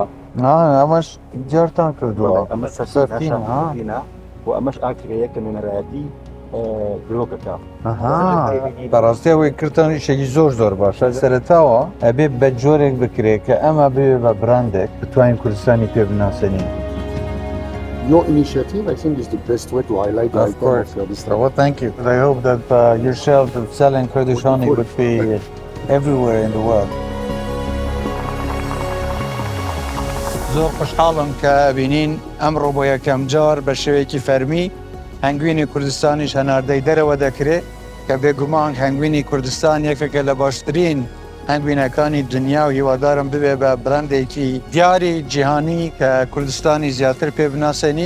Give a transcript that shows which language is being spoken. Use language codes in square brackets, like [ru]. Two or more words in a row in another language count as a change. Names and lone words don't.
[ckb] ئەمەش جارتان کردووە ئەمە سەرفینە و ئەمەش ئاکرەیە کە نوێنەرایەتی گرۆکەکە بەڕاستی ئەوەی کردنی شەکی زۆر باشە سەرەتاوە ئەبێ بە جۆرێک بکرێت کە ئەمە بێ بە براندێک بتوانین کوردستانی پێ بناسەنین. [en] Your initiative, I think, is the best way to highlight the importance of this. Well, thank you. I hope that your shelf of selling Kurdish honey would be everywhere in the world. [ckb] زۆر خۆشحاڵم کە بینین ئەمڕۆ بۆ یەکەم جار بە شێوەیەکی فەرمی هەنگوینی کوردستانیش هەناردەی دەرەوە دەکرێت کە بێگومان هەنگوینی کوردستان یەکێکە لە باشترین هەنگوینەکانی دنیا و هیوادارم ببێ بە براندێکی دیاری جیهانی کە کوردستانی زیاتر پێ بناسێنین.